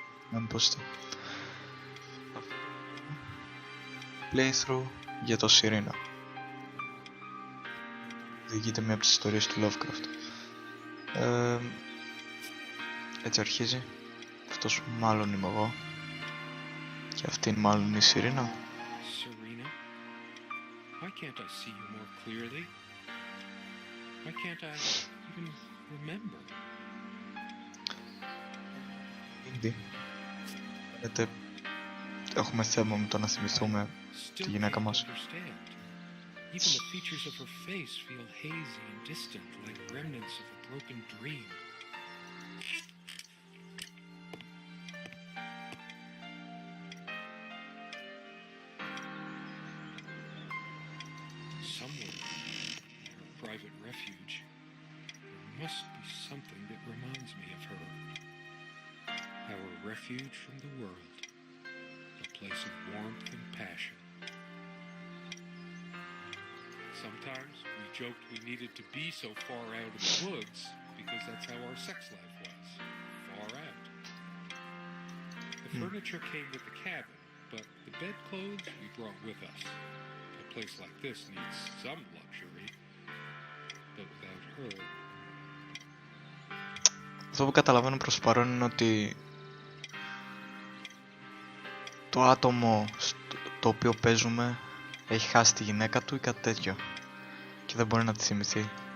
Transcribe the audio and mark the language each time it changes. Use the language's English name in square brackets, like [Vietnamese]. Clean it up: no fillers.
[Greek] Να μην πω playthrough για το Serena. Διηγείται μία από τις ιστορίες του Lovecraft. Έτσι αρχίζει. Αυτός μάλλον είμαι εγώ. Και αυτήν μάλλον είναι η Serena. [English] Serena, why can't I see you more clearly? Why can't I even remember? [Greek] Ήδη. Φαίνεται έχουμε θέμα με το να θυμηθούμε τη γυναίκα μας. [English] Even the features of her face feel hazy and distant, like remnants of a broken dream. Somewhere in her private refuge, there must be something that reminds me of her. Our refuge from the world, a place of warmth and passion. Sometimes we joked we needed to be so far out in the woods because that's how our sex life was, far out. The furniture came with the cabin, but the bedclothes we brought with us. A place like this needs some luxury, but without her... [Greek] Αυτό που καταλαβαίνω προς παρόν είναι ότι το άτομο το οποίο παίζουμε έχει χάσει τη γυναίκα του ή κάτι τέτοιο και δεν μπορεί να τη θυμηθεί.